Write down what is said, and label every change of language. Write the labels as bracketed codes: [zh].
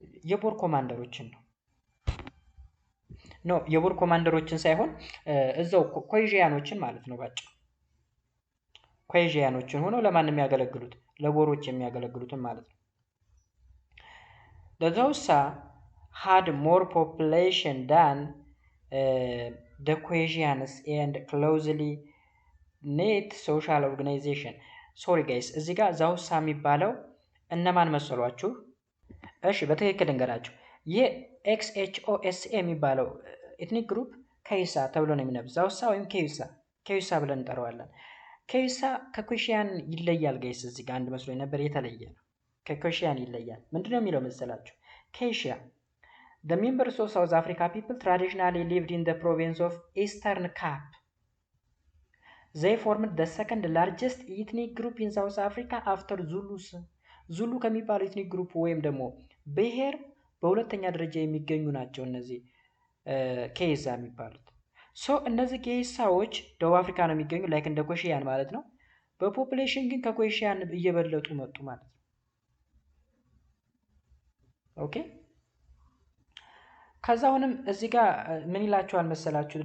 [am] የቦር ኮማንደሮችን ነው። ኖ የቦር ኮማንደሮችን ሳይሆን እዛው ኮሄዥያኖችን ማለት ነው ባጭሩ። ኮሄዥያኖችን ሆነው ለማን የሚያገለግሉት? ለቦሮች የሚያገለግሉትን ማለት ነው። [en] the Xhosa had more population than the Khoisians and closely [am] ኔት ሶሻል ኦርጋናይዜሽን። ሶሪ ጋይስ እዚህ ጋር ዛውሳ የሚባለው እነማን መሰሏችሁ? እሺ በትክክል እንገራችሁ። ይህ XHOSA የሚባለው ኤትኒክ ግሩፕ ከይሳ ተብሎ ነው የሚነብ። ዛውሳ ወይም ከይሳ ብለን እንጠራዋለን። ከይሳ ከኮሺያን ይለያል ጋይስ። እዚህ ጋር አንድ መስሎኝ ነበር፣ የተለየ ነው። ከኮሺያን ይለያል። ምንድነው የሚለው መሰላችሁ? [en] ከይሻ the members of South Africa people traditionally lived in the province of Eastern Cape. They formed the second largest ethnic group in South Africa after Zulus. [am] ዙሉ ከሚባለው ኤትኒክ ግሩፕ ወይም ደግሞ ብሔር በሁለተኛ ደረጃ የሚገኙ ናቸው እነዚህ ኬይሳ የሚባሉት። ሶ እነዚህ ኬይሳዎች ደቡብ አፍሪካ ነው የሚገኙ፣ ላይክ እንደ ኮሺያን ማለት ነው። በፖፑሌሽን ግን ከኮሺያን እየበለጡ መጡ ማለት ነው። ኦኬ ከዛ አሁንም እዚህ ጋር ምን ይላቸዋል መሰላችሁ?